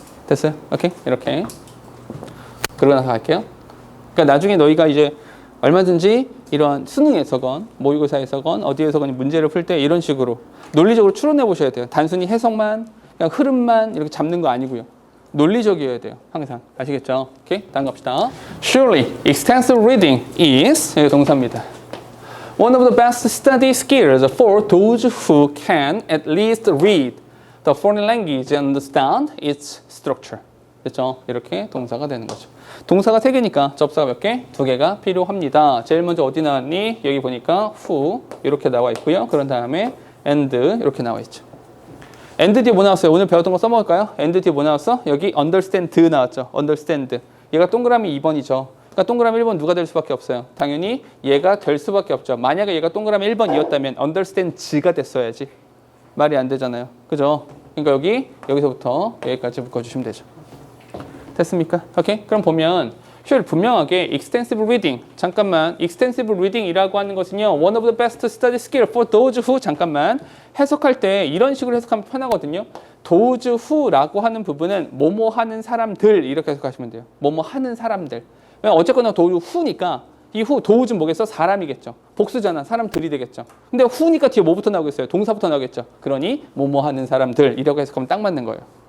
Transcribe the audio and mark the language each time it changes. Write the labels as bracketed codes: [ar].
[ko] 됐어요? 오케이? 이렇게. 그러고 나서 갈게요. 그러니까 나중에 너희가 이제 얼마든지 이런 수능에서건 모의고사에서건 어디에서건 문제를 풀 때 이런 식으로 논리적으로 추론해 보셔야 돼요. 단순히 해석만, 그냥 흐름만 이렇게 잡는 거 아니고요. 논리적이어야 돼요. 항상. 아시겠죠? 오케이? 다음 갑시다. [en] Surely, extensive reading is [ko] 동사입니다. [en] One of the best study skills for those who can at least read the foreign language and understand its structure. [ko] 됐죠? 이렇게 동사가 되는 거죠. 동사가 3개니까 접사가 몇 개? 2개가 필요합니다. 제일 먼저 어디 나왔니? 여기 보니까 who 이렇게 나와 있고요. 그런 다음에 and 이렇게 나와 있죠. and 뒤에 뭐 나왔어요? 오늘 배웠던 거 써먹을까요? and 뒤에 뭐 나왔어? 여기 understand 나왔죠. understand. 얘가 동그라미 2번이죠. 그러니까 동그라미 1번 누가 될 수밖에 없어요? 당연히 얘가 될 수밖에 없죠. 만약에 얘가 동그라미 1번이었다면 understand가 됐어야지. 말이 안 되잖아요. 그죠? 그러니까 여기서부터 여기까지 묶어주시면 되죠. 됐습니까? 오케이? 그럼 보면 sure, 분명하게 extensive reading. 잠깐만. extensive reading이라고 하는 것은요. [en] one of the best study skill for those who [ko] 잠깐만. 해석할 때 이런 식으로 해석하면 편하거든요. those who라고 하는 부분은 뭐뭐 하는 사람들 이렇게 해석하시면 돼요. 뭐뭐 하는 사람들. 어쨌거나 those who니까 이 who, those는 뭐겠어? 사람이겠죠. 복수잖아. 사람들이 되겠죠. 근데 who니까 뒤에 뭐부터 나오겠어요? 동사부터 나오겠죠. 그러니 뭐뭐 하는 사람들 이라고 해석하면 딱 맞는 거예요.